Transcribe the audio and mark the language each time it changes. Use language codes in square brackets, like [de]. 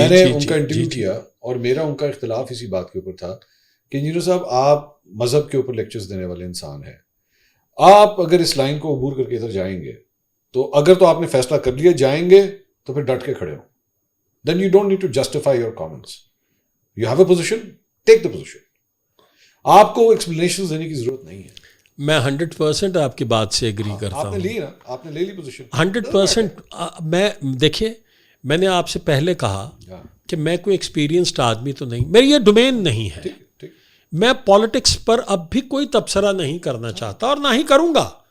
[ur] میں نے ان کا انٹرویو کیا, اور میرا ان کا اختلاف اسی بات کے اوپر تھا کہ انجینئر صاحب آپ مذہب کے اوپر لیکچرز دینے والے انسان ہیں, آپ اگر اس لائن کو عبور کر کے ادھر جائیں گے تو اگر تو آپ نے فیصلہ کر لیا جائیں گے تو پھر ڈٹ کے کھڑے ہوں. [en] Then you don't need to justify your comments. You have a position, take the position. [ur] آپ کو ایکسپلینیشن دینے کی ضرورت نہیں ہے. میں 100% آپ کی بات سے ایگری کرتا ہوں. آپ نے لی نا, آپ نے لے لی پوزیشن 100%. میں دیکھیے, میں نے آپ سے پہلے کہا کہ میں کوئی ایکسپیرینسڈ آدمی تو نہیں, میری یہ ڈومین نہیں ہے. میں پالیٹکس پر اب بھی کوئی تبصرہ نہیں کرنا چاہتا اور نہ ہی کروں گا.